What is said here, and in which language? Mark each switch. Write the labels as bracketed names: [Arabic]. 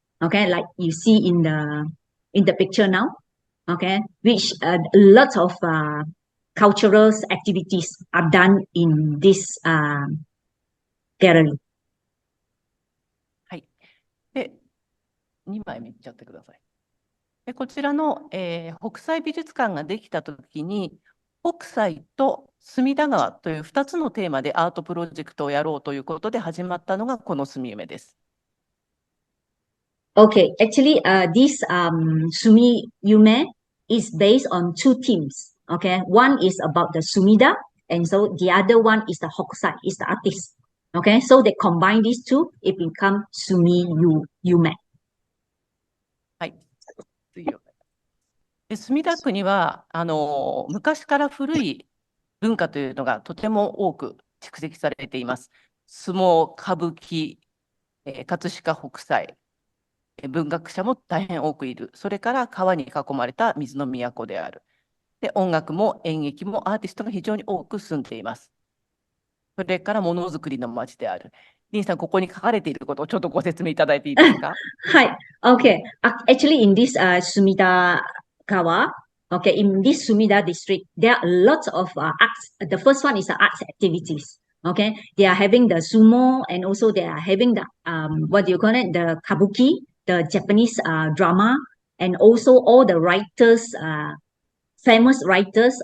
[English] Okay, like you see in the picture now. Okay, which lots of cultural activities are done in this gallery. [Japanese] はい。で、2枚目いっちゃってください。でこちらの、北斎美術館ができたときに、北斎と隅田川という2つのテーマでアートプロジェクトをやろうということで始まったのがこのすみゆめです。 [English] Okay, actually, this Sumi-yume is based on two themes. Okay, one is about the Sumida, and so the other one is the Hokusai, is the artist. Okay, so they combine these two, it becomes Sumi-yume. [Japanese] はい。次を。で墨田区には昔から古い文化というのがとても多く蓄積されています。相撲、歌舞伎、葛飾北斎、文学者も大変多くいる。それから川に囲まれた水の都である。で、音楽も演劇もアーティストが非常に多く住んでいます。それからものづくりの町である。リンさん、ここに書かれていることをちょっとご説明いただいていいですか？ [English] はい。Okay. Actually, in this Sumida Kawa, Okay, in this Sumida district, there are lots of arts. The first one is the arts activities. Okay, they are having the sumo, and also they are having the what do you call it? The kabuki, the Japanese drama, and also all the writers, famous writers.